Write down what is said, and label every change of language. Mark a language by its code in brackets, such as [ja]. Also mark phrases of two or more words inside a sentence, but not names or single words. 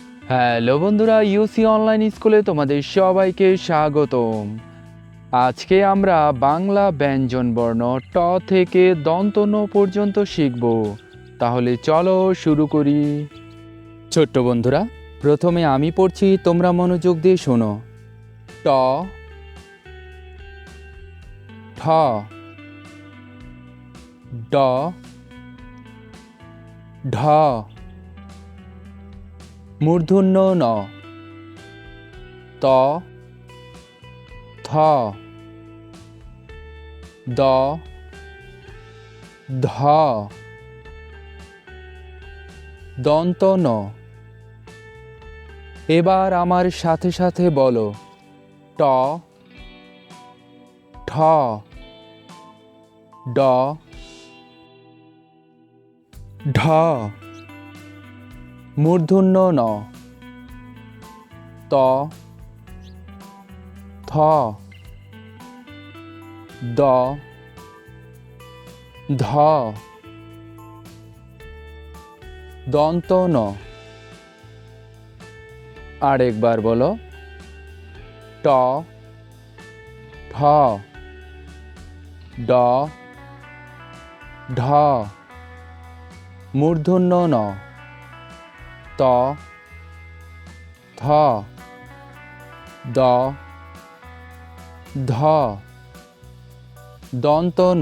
[bn] হ্যালো বন্ধুরা, ইউসি অনলাইন স্কুলে তোমাদের সবাইকে স্বাগতম। আজকে আমরা বাংলা ব্যঞ্জন বর্ণ ট থেকে দন্ত ন পর্যন্ত শিখব। তাহলে চলো শুরু করি। ছোট্ট বন্ধুরা, প্রথমে আমি পড়ছি, তোমরা মনোযোগ দিয়ে শোনো। ট, ঠ, ড, ঢ, মূর্ধন্য ন, ত, থ, দ, ধ, দন্ত ন। এবার আমার সাথে সাথে বলো। ট, ঠ, ড, ঢ, মূর্ধন্য ন, ত, থ, দ, ধ, দন্ত ন। আরেকবার বলো। ট, ঠ, ড, ঢ, মূর্ধন্য ন, ত, থ, দ, ধ, দন্ত ন।